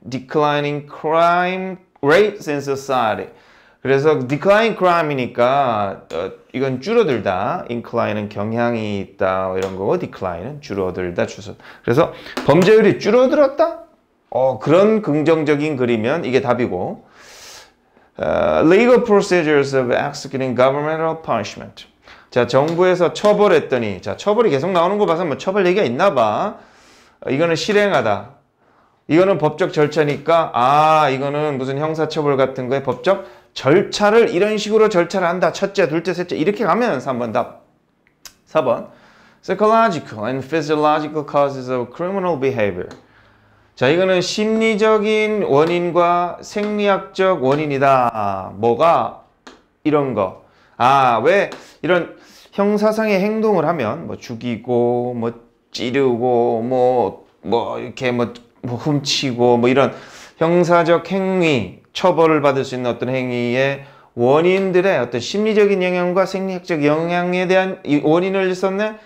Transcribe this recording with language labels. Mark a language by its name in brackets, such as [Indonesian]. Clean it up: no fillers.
[English] Declining crime rates in society. [Korean] 그래서 decline crime이니까 이건 줄어들다. incline은 경향이 있다 이런 거고 decline은 줄어들다. 그래서 범죄율이 줄어들었다? 그런 긍정적인 글이면 이게 답이고. [English] Legal procedures of executing governmental punishment. [Korean] 자, 정부에서 처벌했더니, 자, 처벌이 계속 나오는 거 봐서 뭐 처벌 얘기가 있나 봐. 이거는 실행하다. 이거는 법적 절차니까, 이거는 무슨 형사처벌 같은 거에 법적 절차를 이런 식으로 절차를 한다. 첫째, 둘째, 셋째. 이렇게 가면 3번 답. 4번. [English] Psychological and physiological causes of criminal behavior. [Korean] 자, 이거는 심리적인 원인과 생리학적 원인이다. 뭐가? 이런 거. 왜 이런 형사상의 행동을 하면 뭐 죽이고 뭐 찌르고 뭐 이렇게 뭐 훔치고 뭐 이런 형사적 행위, 처벌을 받을 수 있는 어떤 행위의 원인들의 어떤 심리적인 영향과 생리학적 영향에 대한 이 원인을 썼네.